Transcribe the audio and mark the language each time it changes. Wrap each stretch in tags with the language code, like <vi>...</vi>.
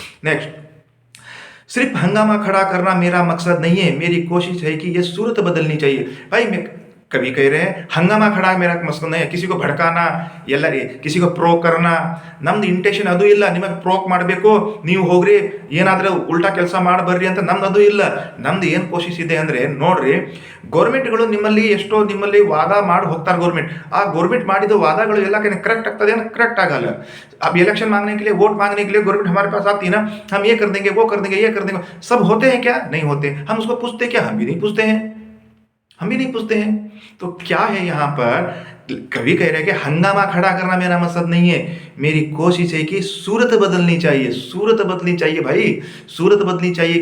<hi>Next, सिर्फ हंगामा खड़ा करना मेरा मकसद नहीं है, मेरी कोशिश है कि ये सूरत बदलनी चाहिए। भाई मैं कभी कह रहे हैं हंगामा खड़ा मेरा मकसद नहीं है, किसी को भड़काना,</hi> <kn>ಎಲ್ಲ</kn> <hi>किसी को प्रोक करना,</hi> <kn>ನಮ್ದು ಇಂಟೆನ್ಷನ್ ಅದು ಇಲ್ಲ, ನಿಮಗೆ ಪ್ರೋಕ್ ಮಾಡಬೇಕು, ನೀವು ಹೋಗ್ರಿ ಏನಾದ್ರೆ ಉಲ್ಟಾ ಕೆಲಸ ಮಾಡಿ ಬರ್ರಿ ಅಂತ ನಮ್ದು ಅದು ಇಲ್ಲ। ನಮ್ದು ಏನು ಕೋಶಿಶ್ ಇದೆ ಅಂದ್ರೆ, ನೋಡ್ರಿ ಗೌರ್ಮೆಂಟ್ಗಳು ನಿಮ್ಮಲ್ಲಿ ಎಷ್ಟೋ ನಿಮ್ಮಲ್ಲಿ ವಾದ ಮಾಡಿ ಹೋಗ್ತಾರೆ ಗೌರ್ಮೆಂಟ್, ಆ ಗೌರ್ಮೆಂಟ್ ಮಾಡಿದ ವಾದಗಳು ಎಲ್ಲ करेक्ट ಆಗ್ತದೆ ना, करेक्ट ಆಗಲ್ಲ।</kn> <hi>अब इलेक्शन मांगने के लिए, वोट मांगने के लिए गवर्नमेंट हमारे पास आती है ना, हम ये कर देंगे, वो कर देंगे, ये कर देंगे, सब होते हैं क्या, नहीं होते। हम उसको पूछते क्या, हम भी नहीं पूछते हैं, हम भी नहीं पूछते हैं। तो क्या है यहाँ पर, कभी कह रहे हैं कि हंगामा खड़ा करना मेरा मकसद नहीं है, मेरी कोशिश है कि सूरत बदलनी चाहिए, सूरत बदलनी चाहिए भाई, सूरत बदलनी चाहिए।</hi>